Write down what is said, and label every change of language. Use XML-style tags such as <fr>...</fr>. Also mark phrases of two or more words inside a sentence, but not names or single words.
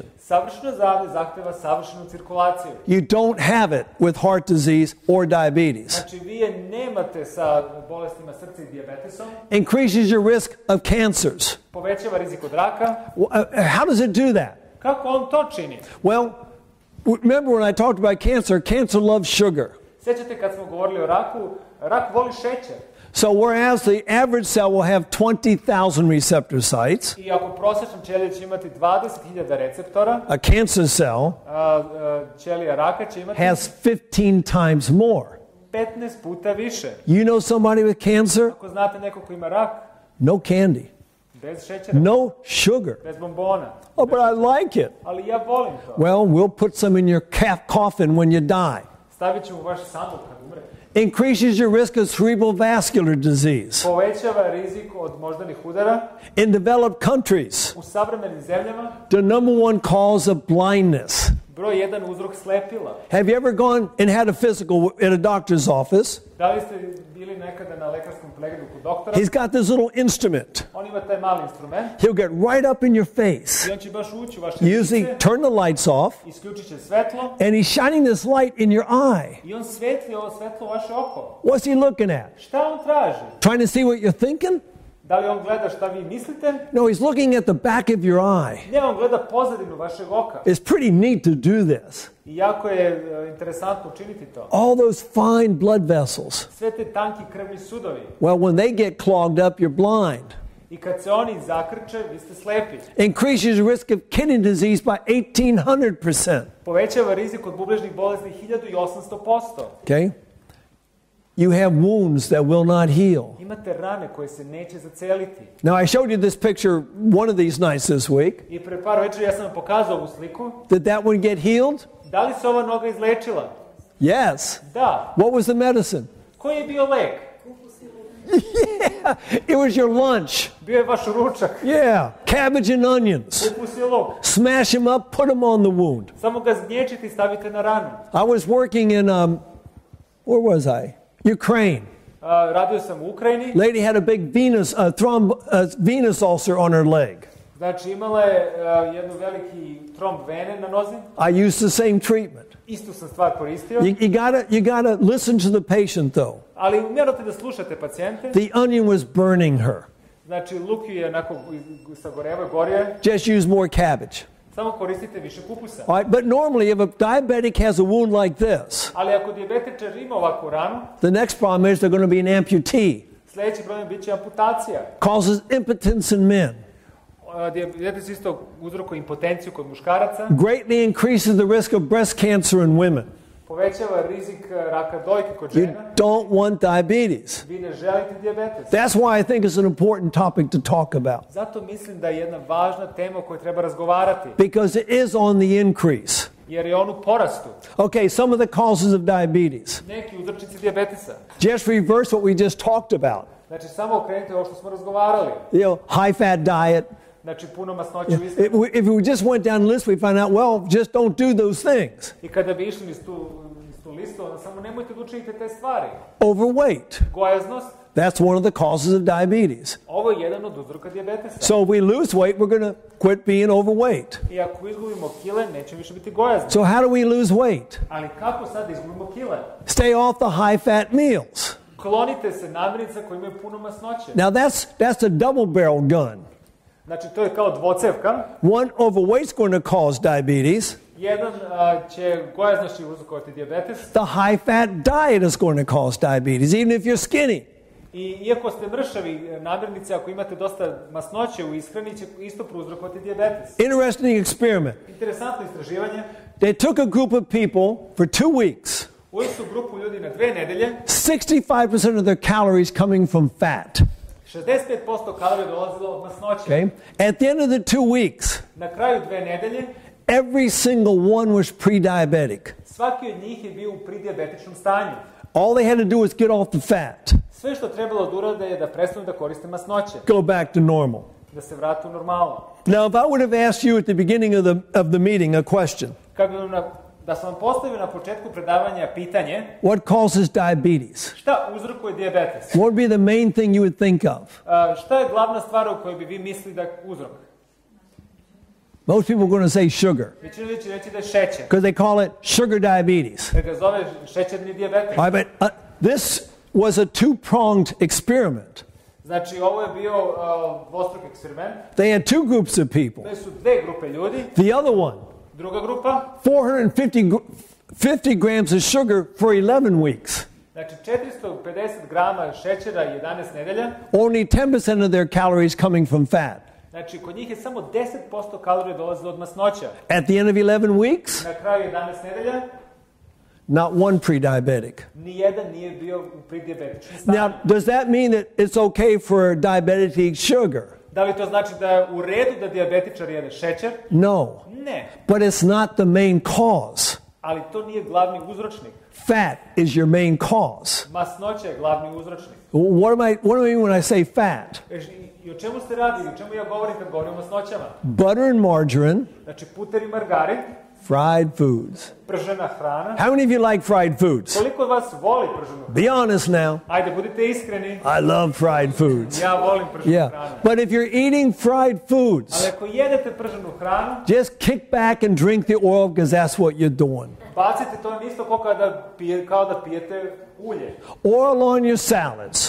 <sr>Savršeno zdravlje zahteva savršenu cirkulaciju.</sr> <en>You don't have it with heart disease or diabetes.</en> <sr>Znači, vi je nemate sa bolestima srca i dijabetesom.</sr> <en>Increases your risk of cancers.</en> <sr>Povećava rizik od raka.</sr> <en>How does it do that?</en> <sr>Kako on to čini?</sr> <en>Well, remember when I talked about cancer, cancer loves sugar.</en> <sr>Sjećate kad smo govorili o raku, rak voli šećer.</sr> <en>So whereas the average cell will have 20,000 receptor sites,</en> <sr>I ako prosječan ćelija će imati 20.000 receptora,</sr> <en>a cancer cell</en> <sr>ćelija raka će imati</sr> <en>has 15 times more.</en> <sr>15 puta više.</sr> <en>You know somebody with cancer?</en> <sr>Ako znate neko ko ima rak,</sr> <en>No candy,</en> <sr>bez šećera,</sr> <en>no sugar.</en> <sr>bez bombona.</sr> <en>Oh, but I like it.</en> <sr>Ali ja volim to.</sr> <en>Well, we'll put some in your coffin when you die.</en> <sr>Stavit ćemo u vaš sanduk kad umre.</sr> <en>Increases your risk of cerebral vascular disease.</en> <sr>Povećava rizik od moždanih udara.</sr> <en>In developed countries,</en> <sr>U savremenim zemljama</sr> <en>the number 1 cause of blindness.</en> <sr>broj 1 uzrok slepila.</sr> <en>Have you ever gone and had a physical at a doctor's office?</en> <sr>Da li ste bili nekada na lekarskom pregledu kod doktora?</sr> <en>He's got this little instrument.</en> <sr>On ima taj mali instrument</sr> <en>He'll get right up in your face.</en> <sr>i on će baš ući u vaše</sr> <en>Usually</en> <sr>lice,</sr> <en>turn the lights off,</en> <sr>isključit će svetlo</sr> <en>and he's shining this light in your eye.</en> <sr>i on svetli ovo svetlo u vaše oko.</sr> <en>What's he looking at?</en> <sr>Šta on traži?</sr> <en>Trying to see what you're thinking?</en> <sr>Da li on gleda šta vi mislite?</sr> <en>No, he's looking at the back of your eye.</en> <sr>Ne, on gleda pozadinu vašeg oka.</sr> <en>It's pretty neat to do this.</en> <sr>I jako je interesantno učiniti to.</sr> <en>All those fine blood vessels.</en> <sr>Sve te tanki krvni sudovi.</sr> <en>Well, when they get clogged up, you're blind.</en> <sr>I kad se oni zakrče, vi ste slepi.</sr> <en>Increases your risk of kidney disease by 1,800%.</en> <sr>Povećava rizik od bubrežnih bolesti 1800%.</sr> <en>Okay? You have wounds that will not heal.</en> <sr>Imate rane koje se neće zaceliti.</sr> <en>Now, I showed you this picture one of these nights this week.</en> <sr>I pre par večeri ja sam vam pokazao ovu sliku.</sr> <en>Did that one get healed?</en> <sr>Da li se ova noga izlečila?</sr> <en>Yes.</en> <sr>Da.</sr> <en>What was the medicine?</en> <sr>Koji je bio lek?</sr> <en>Yeah, it was your lunch.</en> <sr>Bio je vaš ručak.</sr> <en>Yeah, cabbage and onions.</en> <sr>Kupus je luk.</sr> <en>Smash them up, put them on the wound.</en> <sr>Samo ga zgnječite i stavite na ranu.</sr> <en>I was working in, where was I? Ukraine.</en> <sr>Radio sam u Ukrajini.</sr> <en>Lady had a big venous ulcer on her leg.</en> <sr>Znači imala je jednu veliki tromb vene na nozi.</sr> <en>I used the same treatment.</en> <sr>Istu sam stvar koristio.</sr> <en>You gotta listen to the patient though.</en> <sr>Ali morate da slušate pacijente.</sr> <en>The onion was burning her.</en> <sr>Znači luk je onako sagorevao, gorio.</sr> <en>Just use more cabbage.</en> <sr>Samo koristite više kupusa.</sr> <en>All right, but normally if a diabetic has a wound like this,</en> <sr>Ali ako dijabetičar ima ovakvu ranu,</sr> <en>the next problem is they're going to be an amputee.</en> <sr>sljedeći problem biće amputacija.</sr> <en>Causes impotence in men.</en> <sr>Dijabetes isto uzrokuje impotenciju kod muškaraca.</sr> <en>Greatly increases the risk of breast cancer in women.</en> <sr>Povećava rizik raka dojke kod</sr> <en>You</en> <sr>žena.</sr> <en>don't want diabetes.</en> <sr>Vi ne želite dijabetes.</sr> <en>That's why I think it's an important topic to talk about.</en> <sr>Zato mislim da je jedna važna tema o kojoj treba razgovarati.</sr> <en>Because it is on the increase.</en> <sr>Jer je on u porastu.</sr> <en>Okay, some of the causes of diabetes.</en> <sr>Neki uzročnici dijabetesa.</sr> <en>Just reverse what we just talked about.</en> <sr>Znači samo okrenite ovo što smo razgovarali.</sr> <en>High fat diet.</en> <sr>Znači puno masnoće u ishrani.</sr> <en>If we just went down the list, we find out, well, just don't do those things.</en> <sr>I kada bi išli niz tu listu, onda samo nemojte da učinite te stvari.</sr> <en>Overweight.</en> <sr>Gojaznost.</sr> <en>That's one of the causes of diabetes.</en> <sr>Ovo je jedan od uzroka dijabetesa.</sr> <en>So if we lose weight, we're going to quit being overweight.</en> <sr>I ako izgubimo kile, nećemo više biti gojazni.</sr> <en>So how do we lose weight?</en> <sr>Ali kako sad izgubimo kile?</sr> <en>Stay off the high fat meals.</en> <sr>Klonite se namirnica koje imaju puno masnoće.</sr> <en>Now that's a double barrel gun.</en> <sr>Znači, to je kao dvocevka.</sr> <en>One, overweight's going to cause diabetes.</en> <sr>Jedan će gojaznosti uzrokovati dijabetes.</sr> <en>The high fat diet is going to cause diabetes, even if you're skinny.</en> <sr>I iako ste mršavi namirnice, ako imate dosta masnoće u ishrani, će isto prouzrokovati dijabetes.</sr> <en>Interesting experiment.</en> <sr>Interesantno istraživanje.</sr> <en>They took a group of people for 2 weeks.</en> <sr>Uzeli su grupu ljudi na 2 nedelje.</sr> <en>65% of their calories coming from fat.</en> <sr>65% kalorija dolazilo od masnoće.</sr> <en>Okay? At the end of the 2 weeks,</en> <sr>Na kraju 2 nedelje,</sr> <en>every single one was pre-diabetic.</en> <sr>svaki od njih je bio u pridijabetičnom stanju.</sr> <en>All they had to do was get off the fat,</en> <sr>Sve što trebalo da urade je da prestanu da koriste masnoće,</sr> <en>go back to normal.</en> <sr>da se vrate u normalu.</sr> <en>Now, if I would have asked you at the beginning of the meeting a question,</en> <sr>Kad bi da sam vam postavio na početku predavanja pitanje,</sr> <en>what causes diabetes?</en> <sr>šta uzrokuje dijabetes?</sr> <en>What would be the main thing you would think of?</en> <sr>Šta je glavna stvar u kojoj bi vi mislili da je uzrok?</sr> <en>Most people are going to say sugar,</en> <sr>Većina ljudi će reći da je šećer,</sr> <en>because they call it sugar diabetes.</en> <sr>da ga zove šećerni dijabetes.</sr> <en>All right, but this was a two-pronged experiment.</en> <sr>Znači, ovo je bio dvostruk eksperiment.</sr> <en>They had 2 groups of people.</en> <sr>To su 2 grupe ljudi.</sr> <en>The other one,</en> <sr>Druga grupa,</sr> <en>450 grams of sugar for 11 weeks.</en> <sr>znači 450 grama šećera 11 nedelja.</sr> <en>Only 10% of their calories coming from fat.</en> <sr>Znači, kod njih je samo 10% kalorija dolazilo od masnoća.</sr> <en>At the end of 11 weeks,</en> <sr>Na kraju 11 nedelja,</sr> <en>not one pre-diabetic.</en> <sr>nijedan nije bio u pridijabetičnom stanju.</sr> <en>Now, does that mean that it's okay for a diabetic to eat sugar?</en> <sr>Da li to znači da je u redu da dijabetičar jede šećer?</sr> <en>No.</en> <sr>Ne,</sr> <en>But it's not the main cause.</en> <sr>ali to nije glavni uzročnik.</sr> <en>Fat is your main cause.</en> <sr>Masnoća je glavni uzročnik.</sr> <en>What do I mean when I say fat?</en> <sr>I o čemu se radi? O čemu ja govorim kad govorim o masnoćama?</sr> <en>Butter and margarine,</en> <sr>Znači, puter i margarin,</sr> <en>fried foods.</en> <sr>pržena hrana.</sr> <en>How many of you like fried foods?</en> <sr>Koliko od vas voli prženu hranu?</sr> <en>Be honest now.</en> <sr>Ajde, budite iskreni.</sr> <en>I love fried foods.</en> <sr>Ja volim prženu</sr> <en>Yeah.</en> <sr>hranu.</sr> <en>But if you're eating fried foods,</en> <sr>Ali ako jedete prženu hranu,</sr> <en>just kick back and drink the oil because that's what you're doing.</en> <sr>bacite to je isto kao da pijete ulje.</sr> <en>Oil on your salads.</en>